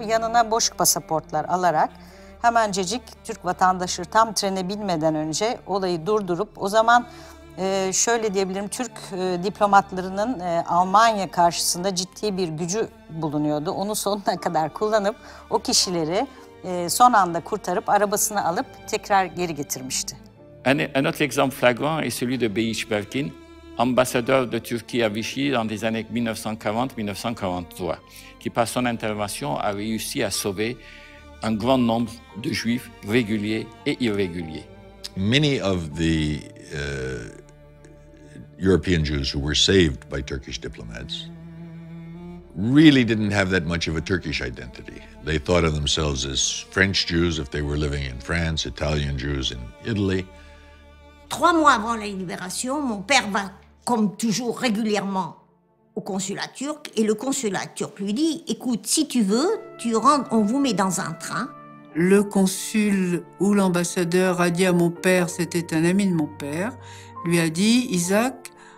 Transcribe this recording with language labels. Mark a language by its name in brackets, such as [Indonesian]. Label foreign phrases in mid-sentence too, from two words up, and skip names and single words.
[Turkish] Yanına boş pasaportlar alarak hemencecik Türk vatandaşı tam trene binmeden önce olayı durdurup, o zaman şöyle diyebilirim, Türk diplomatlarının Almanya karşısında ciddi bir gücü bulunuyordu. Onu sonuna kadar kullanıp o kişileri son anda kurtarıp arabasına alıp tekrar geri getirmişti. [French] Un autre exemple flagrant est celui de Beyiş Berkin, ambassadeur de Turquie à Vichy dans les années 1940-1943, qui par son intervention a réussi à sauver un grand nombre de juifs réguliers et irréguliers. [English] Many of the European Jews who were saved by Turkish diplomats really didn't have that much of a Turkish identity. They thought of themselves as French Jews if they were living in France, Italian Jews in Italy. [French] 3 mois avant la libération, mon père va, comme toujours, régulièrement au consulat turc, et le consulat turc lui dit « Écoute, si tu veux, tu rentres, on vous met dans un train. » Le consul ou l'ambassadeur a dit à mon père, c'était un ami de mon père, lui a dit « Isaac,